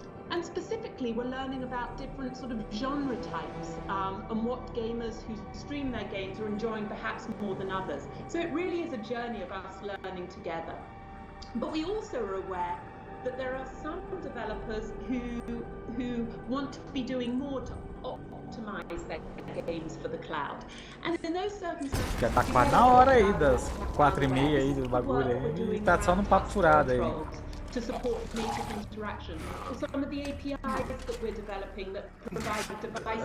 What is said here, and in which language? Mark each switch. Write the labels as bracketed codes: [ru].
[en] And specifically, we're learning about different sort of genre types and what gamers who stream their games are enjoying perhaps more than others. So it really is a journey of us learning together. But we also are aware that there are some developers who want to be doing more to optimize their games for the cloud. And in those circumstances, [pt] já tá quase na hora aí das 4h30 aí do bagulho aí. Tá só no papo furado aí. [en] To support native interaction, or some of the APIs that we're developing that provide device.